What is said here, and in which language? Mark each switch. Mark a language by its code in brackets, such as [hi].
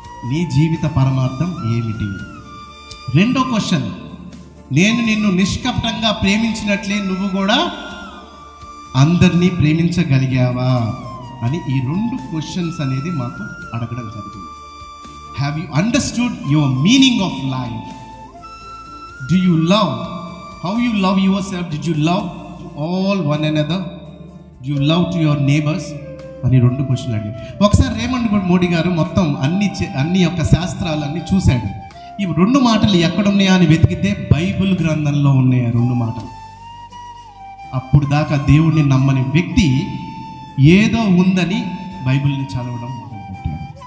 [te] నీ జీవిత పరమార్థం ఏమిటి? రెండో క్వశ్చన్, నేను నిన్ను నిష్కపటంగా ప్రేమించినట్లే నువ్వు కూడా అందరినీ ప్రేమించగలిగావా అని ఈ 2 క్వశ్చన్స్ అనేది మాకు అడగడం జరిగింది. [en] Have you understood your meaning of life? Do you love? How you love yourself? Did you love all one another? Do you love to your neighbors? [te] అని 2 క్వశ్చన్లు అడిగారు. ఒకసారి రేమండ్ మూడీ గారు మొత్తం అన్ని యొక్క శాస్త్రాలన్నీ చూశాడు. ఈ 2 మాటలు ఎక్కడున్నాయా అని వెతికితే బైబిల్ గ్రంథంలో ఉన్నాయి ఆ 2 మాటలు. అప్పుడు దాకా దేవుడిని నమ్మని వ్యక్తి ఏదో ఉందని బైబిల్ని చదవడం మొదలుపెట్టాడు.